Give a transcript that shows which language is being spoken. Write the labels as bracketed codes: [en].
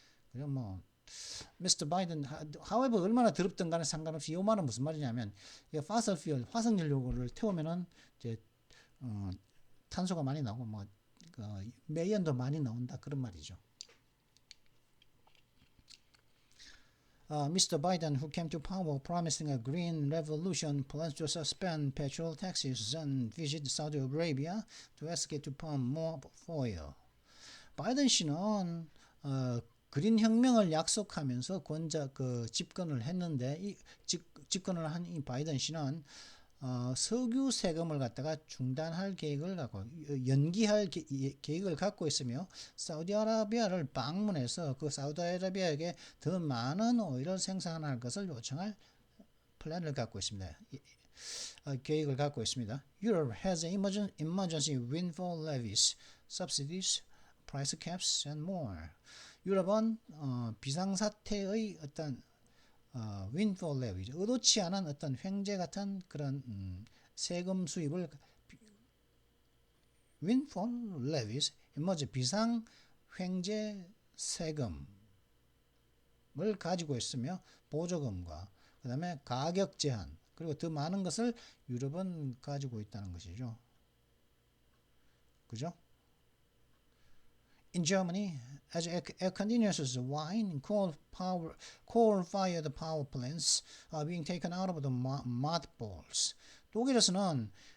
[ko] 그래서 뭐 Mr. Biden, however 얼마나 더럽든 간에 상관없이 이 말은 무슨 말이냐면 fossil fuel, 화석연료를 태우면은 이제 탄소가 많이 나오고 뭐 매연도 많이 나온다 그런 말이죠. [en] Mr. Biden, who came to power promising a green revolution, plans to suspend petrol taxes and visit Saudi Arabia to ask it to pump more oil. [ko] 바이든 씨는 그린 혁명을 약속하면서 집권을 했는데 집권을 한 이 바이든 씨는 석유 세금을 갖다가 중단할 계획을 갖고 연기할 계획을 갖고 있으며 사우디아라비아를 방문해서 그 사우디아라비아에게 더 많은 오일을 생산할 것을 요청할 플랜을 갖고 있습니다. 계획을 갖고 있습니다. [en] Europe has emergency windfall levies, subsidies, price caps and more. [ko] 유럽은 비상사태의 어떤 windfall levy, 의도치 않은 어떤 횡재 같은 그런 세금 수입을 windfall levies, 뭐지 비상 횡재 세금을 가지고 있으며 보조금과 그 다음에 가격 제한 그리고 더 많은 것을 유럽은 가지고 있다는 것이죠. 그죠? [en] In Germany, as air continues wane, coal-fired power plants are being taken out of the mothballs. [ko] 독일에서는